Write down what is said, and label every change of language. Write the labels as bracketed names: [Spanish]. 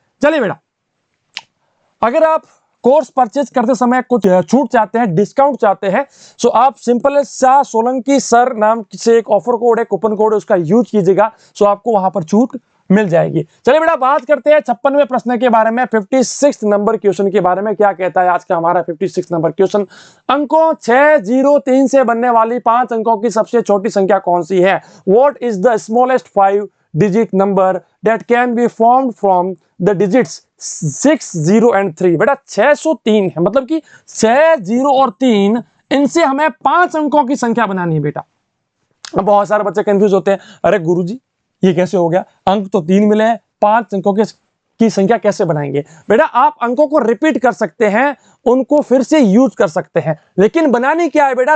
[Hindi] चलिए बेटा, अगर आप कोर्स परचेज करते समय कुछ छूट चाहते हैं, डिस्काउंट चाहते हैं, तो आप सिंपल सा सोलंकी सर नाम से एक ऑफर कोड है, कूपन कोड है, उसका यूज कीजिएगा, सो आपको वहां पर छूट मिल जाएगी। चलिए बेटा बात करते हैं 56वें प्रश्न के बारे में, 56 नंबर क्वेश्चन के बारे में। क्या कहता है आज का हमारा 56 नंबर क्वेश्चन? अंकों 6, 0, 3 से बनने वाली 5 अंकों की सबसे छोटी संख्या कौन सी है? [English] What is the smallest 5 digit number that can be formed from the digits 6, 0 and 3। [Hindi] बेटा 603 है, मतलब कि 6, 0 और 3, इनसे हमें 5 अंकों की संख्या बनानी है बेटा। अब बहुत सारे बच्चे कंफ्यूज होते हैं, अरे गुरुजी ये कैसे हो गया, अंक तो 3 मिले हैं, 5 अंकों की संख्या कैसे बनाएंगे? बेटा आप अंकों को रिपीट कर सकते हैं, उनको फिर से यूज कर सकते हैं, लेकिन बनानी क्या है बेटा?